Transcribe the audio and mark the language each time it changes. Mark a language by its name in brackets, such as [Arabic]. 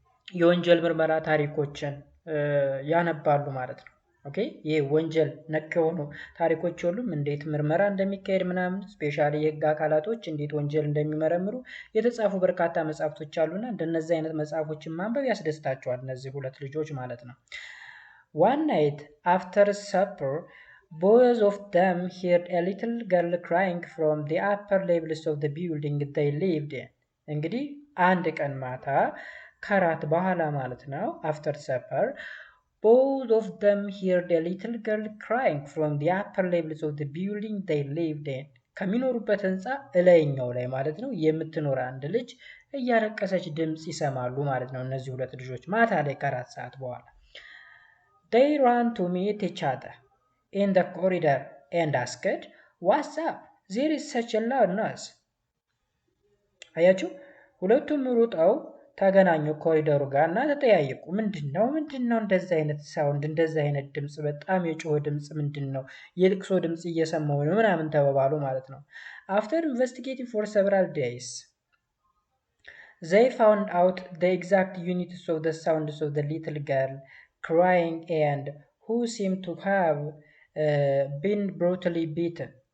[Amharic] የወንጀል ምርመራ ታሪኮችን ያነባሉ ማለት ነው። ኦኬ ይሄ ወንጀል ነክ የሆኑ ታሪኮች ሁሉም እንዴት ምርመራ እንደሚካሄድ ምናምን ስፔሻሊ የህግ አካላቶች እንዴት ወንጀል እንደሚመረምሩ የተጻፉ በርካታ መጽሐፍቶች አሉና እንደነዚህ አይነት መጽሐፎችን ማንበብ ያስደስታቸዋል እነዚህ ሁለት ልጆች ማለት ነው። [English] One night after supper, both of them heard a little girl crying from the upper levels of the building they lived in. [Amharic] እንግዲህ አንድ ቀን ማታ ከራት በኋላ ማለት ነው [English] after supper both of them heard a little girl crying from the upper levels of the building they lived in. [Amharic] ከሚኖሩበት ህንፃ እላይኛው ላይ ማለት ነው የምትኖር አንድ ልጅ እያለቀሰች ድምፅ ይሰማሉ ማለት ነው እነዚህ ሁለት ልጆች ማታ ላይ ከራት ሰዓት በኋላ [English] They ran to meet each other in the corridor and asked, "What's up? There is such a loud noise." [Amharic] አያችሁ ሁለቱም ሩጠው ተገናኙ ኮሪደሩ ጋር እና ተጠያየቁ። ምንድነው እንደዚህ አይነት ሳውንድ እንደዚህ አይነት ድምፅ በጣም የጮኸ ድምፅ ምንድነው? የልቅሶ ድምፅ እየሰማሁ ነው ምናምን ተባባሉ ማለት ነው። [English] After investigating for several days, they found out the exact units of the sounds of the little girl crying and who seemed to have been brutally beaten.